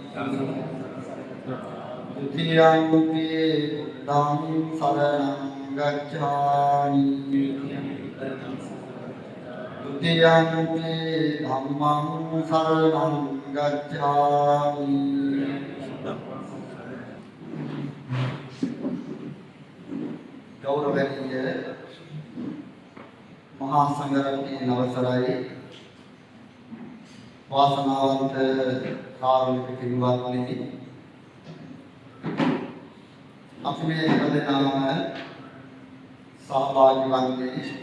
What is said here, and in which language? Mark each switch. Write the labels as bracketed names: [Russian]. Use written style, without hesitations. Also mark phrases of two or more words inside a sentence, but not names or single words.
[Pali] ဒုတိယံ බුද්ධං සරණං ගච්ඡාමි. ဒုတိယံ ධම්මං සරණං ගච්ඡාමි. [Sinhala] ගෞරවනීය මහා සංඝරත්නයේ අවසරයි වාසනාවන්ත කාරුණික පින්වත්නි, අපි මේ හැමදෙනාම සහභාගී වන්නේ